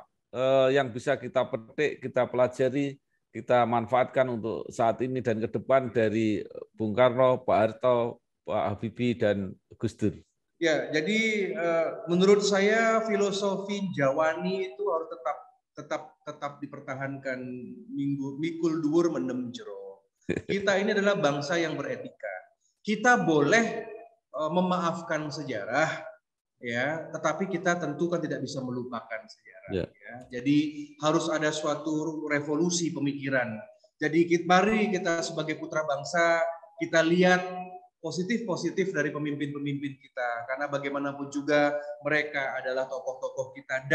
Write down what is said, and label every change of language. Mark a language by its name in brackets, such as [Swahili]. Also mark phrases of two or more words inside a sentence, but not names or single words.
[Indonesian] yang bisa kita petik, kita pelajari, kita manfaatkan untuk saat ini dan ke depan dari Bung Karno, Pak Harto, Pak Habibie, dan Gus Dur? Ya, jadi menurut saya filosofi Jawani itu harus tetap dipertahankan. [Javanese] Mikul dhuwur mendem jero. [Indonesian] Kita ini adalah bangsa yang beretika. Kita boleh memaafkan sejarah, ya, tetapi kita tentu kan tidak bisa melupakan sejarah. Ya. Ya. Jadi harus ada suatu revolusi pemikiran. Jadi mari kita sebagai putra bangsa kita lihat positif-positif dari pemimpin-pemimpin kita, karena bagaimanapun juga mereka adalah tokoh-tokoh kita.